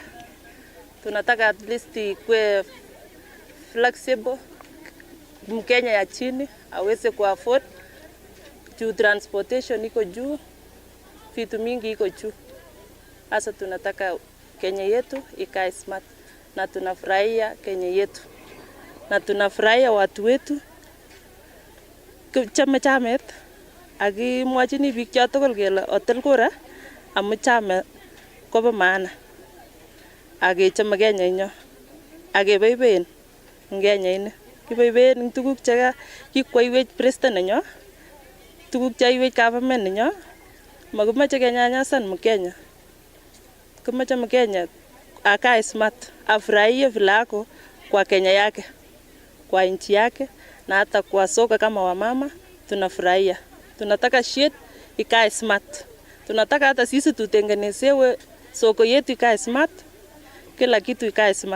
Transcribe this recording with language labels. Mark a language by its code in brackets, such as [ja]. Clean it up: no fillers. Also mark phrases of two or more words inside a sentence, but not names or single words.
[sw] Tunataka [en] at least [sw] ikuwe flexible, Mkenya ya chini aweze ku afford. Transportation iko juu, vitu mingi iko juu. Sasa tunataka Kenya yetu ikae smart, na tunafurahia Kenya yetu, na tunafurahia watu wetu. [kln] Chamet akimwachini biik chotugul kele otel kura amu chame kobo maana, akechome Kenya inyo, akeboiboen Kenya ini. Kiboiboen tuguk che kikwaiwech president nenyo, tuguk chaiwech government nenyo. Makimache kenyanyasan [sw] Mkenya, kimache Mkenya akae smart, afurahie vile ako kwa Kenya yake, kwa nchi yake, na hata kwa soka kama wamama tunafurahia. Tunataka shit ikae smart. Tunataka hata sisi tutengenezewe soko yetu ikae smart, kila kitu ikae smart.